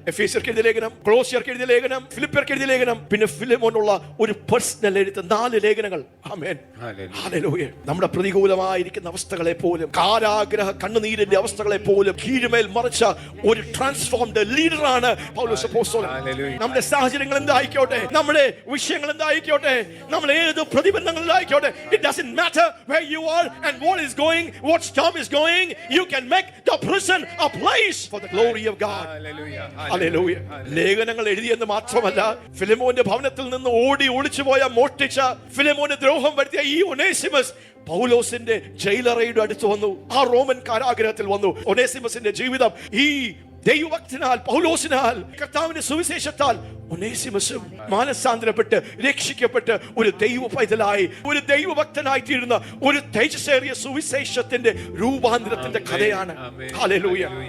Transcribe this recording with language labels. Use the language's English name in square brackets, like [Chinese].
[Malayalam] എഫേസ്യർക്ക് എഴുതിയ ലേഖനം, കൊളോസ്യർക്ക് എഴുതിയ ലേഖനം, ഫിലിപ്പിയർക്ക് എഴുതിയ ലേഖനം, പിന്നെ ഫിലിമോനുള്ള ഒരു പേഴ്സണൽ എഴുത്ത്. 4 ലേഖനങ്ങൾ. ആമേൻ. ഹല്ലേലൂയ. നമ്മുടെ പ്രതികൂലമായിരിക്കുന്ന അവസ്ഥകളെ പോലും, കാരാഗ്രഹ കണ്ണുനീരിന്റെ അവസ്ഥകളെ പോലും കീഴ്മേൽ മറിച്ച ഒരു ട്രാൻസ്ഫോംഡ് ലീഡറാണ് പൗലോസ് അപ്പോസ്തലൻ. നമ്മുടെ സാഹചര്യങ്ങൾ എന്തായിക്കോട്ടെ, നമ്മുടെ വിഷയങ്ങൾ എന്തായിക്കോട്ടെ, നമ്മൾ ഏത് പ്രതിബന്ധങ്ങളിലായിക്കോട്ടെ, [English] it doesn't matter where you are and what is going, what storm is going, you can make the prison a place for the glory of God. Hallelujah. Hallelujah. [Malayalam] ലേഖനങ്ങൾ എഴുതിയെന്ന് മാത്രമല്ല, ഫിലിമോന്റെ ഭവനത്തിൽ നിന്ന് ഓടി ഒളിച്ചുപോയ, മോഷ്ടിച്ച, ഫിലിമോന് ദ്രോഹം വരുത്തിയ ഈ ഒനേസിമസ് പൗലോസിന്റെ ജയിലറയുടെ അടുത്ത് വന്നു, ആ റോമൻ കാരാഗ്രഹത്തിൽ വന്നു. ഒനേസിമസിന്റെ ജീവിതം ഈ ദൈവഭക്തനാൽ, പൗലോസിനാൽ, കർത്താവിന്റെ സുവിശേഷത്താൽ ഒനേസിമസും മാനസാന്തരപ്പെട്ട് രക്ഷിക്കപ്പെട്ട് ഒരു ദൈവ പൈതലായി, ഒരു ദൈവഭക്തനായി തീരുന്ന ഒരു തേജസ്സേറിയ സുവിശേഷത്തിന്റെ രൂപാന്തരത്തിന്റെ കഥയാണ്. ഹല്ലേലൂയ.